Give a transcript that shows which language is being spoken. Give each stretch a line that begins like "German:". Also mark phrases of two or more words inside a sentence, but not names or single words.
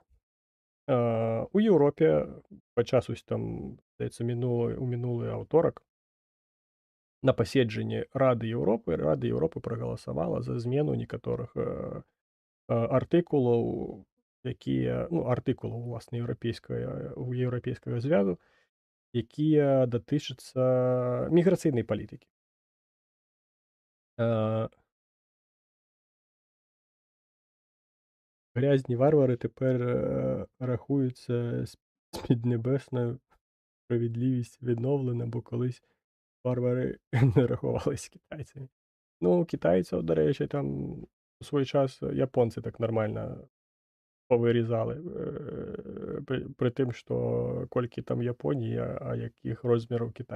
Belarusian: У Еўропе падчас вось там, здаецца, мінулы аўторак на паседжанні Рады Еўропы прагаласавала за змену некаторых, артыкулаў, якія ну, артыкулаў, уласна, еўрапейскага звязу, якія датычацца міграцыйнай палітыкі. Э,
Ukrainian: Грязні варвари тепер, рахуються з піднебесною, справедливість відновлена, бо колись варвари не рахувались китайцями. Ну, китайців, до речі, там у свій час японці так нормально повирізали, при тим, що колькі там Японія, а яких розмірів Китай.